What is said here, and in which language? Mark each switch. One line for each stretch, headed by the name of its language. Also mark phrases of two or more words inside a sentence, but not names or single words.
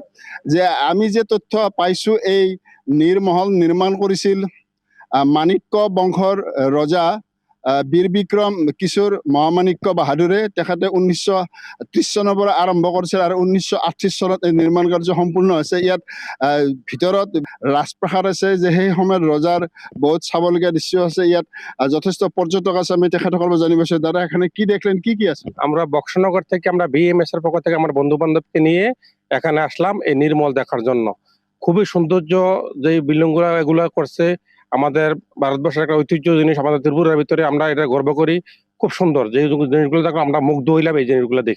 Assamese: যে আমি যে তথ্য পাইছো এই নীৰমহল নিৰ্মাণ কৰিছিল মাণিক্য বংশৰ ৰজা বীৰ বিক্ৰম কিশোৰ মহামাণিক্য বাহাদুৰে। তেখেতে 1930 চনৰ পৰা আৰম্ভ কৰিছিল আৰু 1938 চনত এই নিৰ্মাণ কাৰ্য সম্পূৰ্ণ হৈছে। ইয়াত ভিতৰত ৰাজপ্ৰাসাদ আছে, যে সেই সময়ত ৰজাৰ বহুত চাবলগীয়া দৃশ্য আছে। ইয়াত যথেষ্ট পৰ্যটক আছে। আমি তেখেতসকল জানিব বিচাৰো,
Bangla: দাদা এখানে কি দেখলেন,
Assamese: কি আছে?
Bangla: আমরা বক্সনগর থেকে আমরা বিএমএস এর পক্ষ থেকে আমার বন্ধু বান্ধবকে নিয়ে এখানে আসলাম এই নির্মল দেখার জন্য। খুবই সৌন্দর্য যে বিল্ডিংগুলো এগুলো করছে, আমাদের ভারতবর্ষের একটা ঐতিহ্য জিনিস, আমাদের ত্রিপুরার ভিতরে আমরা এটা গর্ব করি। খুব সুন্দর যে জিনিসগুলো দেখো আমরা মুগ্ধ হইলাম এই জিনিসগুলো দেখে।